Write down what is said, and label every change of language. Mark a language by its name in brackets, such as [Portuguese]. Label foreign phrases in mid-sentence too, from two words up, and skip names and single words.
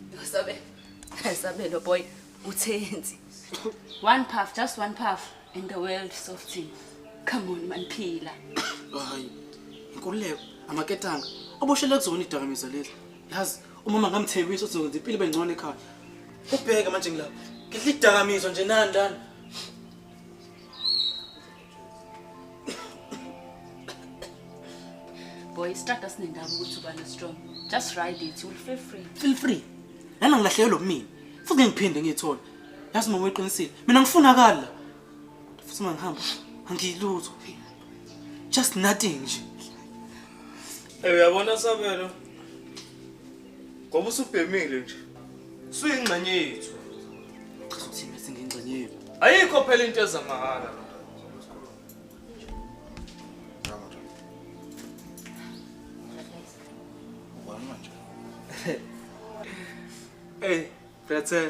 [Zulu] Sabelo boy, uthenzi. [English] One puff, just one puff, and the world soften. Come on, man, [Zulu] phila. Hayi. Inkululeko amaketanga. Oboshela kuzona idakamizwa lezi. Yazi umama ngamthembisa ukuthi ngizokwenza impilo bengcono ekhaya. Ubheke manje ngilapha. Ngidla idakamizwa nje nandana. Boy, [English] start us [Zulu] nendaba ukuthi ubani strong. [English] Just ride it, you'll feel free. Feel free. [Zulu] Lana ngilahlekelwe mina. Futhi ngiphinde ngiyithola. Yazi mama weqinisile. Mina ngifunakala. Futhi mangihamba angilutho. [English] Just nothing nje. [Zulu] Uyabona Sabelo? Ngoba usubhemile nje. Suyingxenye yethu. Cha ukuthi mina singingxenye yethu. Ayikho phela into ezamahala. Hey, Prathe.